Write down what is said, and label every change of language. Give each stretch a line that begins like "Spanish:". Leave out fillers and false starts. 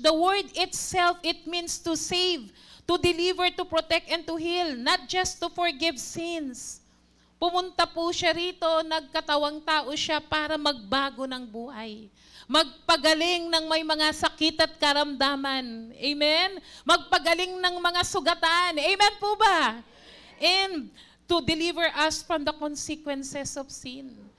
English: The word itself, it means to save, to deliver, to protect, and to heal, not just to forgive sins.
Filipino: Pumunta po siya rito, nagkatawang tao siya para magbago ng buhay. Magpagaling ng may mga sakit at karamdaman. Amen? Magpagaling ng mga sugatan. Amen po ba?
English: And to deliver us from the consequences of sin.